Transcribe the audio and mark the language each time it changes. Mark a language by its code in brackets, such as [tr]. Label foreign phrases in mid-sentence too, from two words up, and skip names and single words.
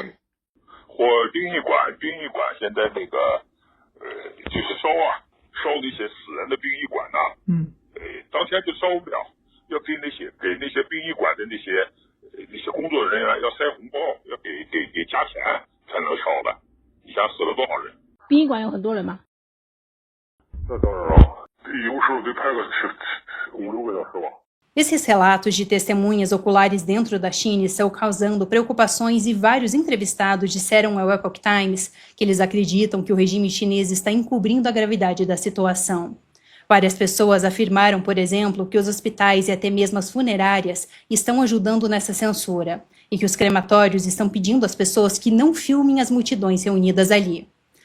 [zh] 殡仪馆现在那个就是烧那些死人的殡仪馆呐，当天就烧不了，要给那些殡仪馆的那些工作人员要塞红包，要给加钱才能烧的。你想死了多少人？殡仪馆有很多人吗？那当然了，有时候得排个5、6个小时吧。 [pt] Esses relatos de testemunhas oculares dentro da China estão causando preocupações e vários entrevistados disseram ao Epoch Times que eles acreditam que o regime chinês está encobrindo a gravidade da situação. Várias pessoas afirmaram, por exemplo, que os hospitais e até mesmo as funerárias estão ajudando nessa censura e que os crematórios estão pedindo às pessoas que não filmem as multidões reunidas ali.